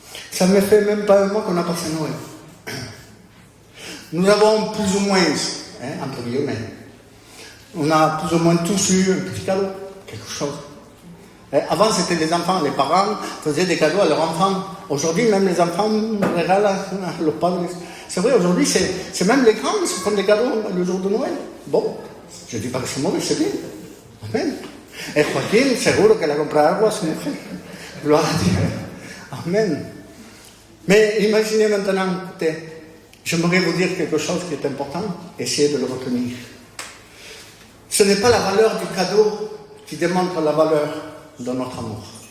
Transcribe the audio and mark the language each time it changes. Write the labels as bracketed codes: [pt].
[fr] Ça ne me fait même pas un mois qu'on a passé Noël. Nous avons plus ou moins, entre guillemets, on a plus ou moins tous eu un petit cadeau, quelque chose. Avant, c'était les enfants, les parents faisaient des cadeaux à leurs enfants. Aujourd'hui, même les enfants régalent à leurs parents. C'est vrai, aujourd'hui, c'est même les grands qui se font des cadeaux le jour de Noël. Bon. Je ne dis pas que c'est mauvais, c'est bien. Amen. Et [es] Joaquín, seguro que le compré algo a su mujer. [fr] Gloire à Dieu. Amen. Mais imaginez maintenant, écoutez, j'aimerais vous dire quelque chose qui est important. Essayez de le retenir. Ce n'est pas la valeur du cadeau qui démontre la valeur de notre amour.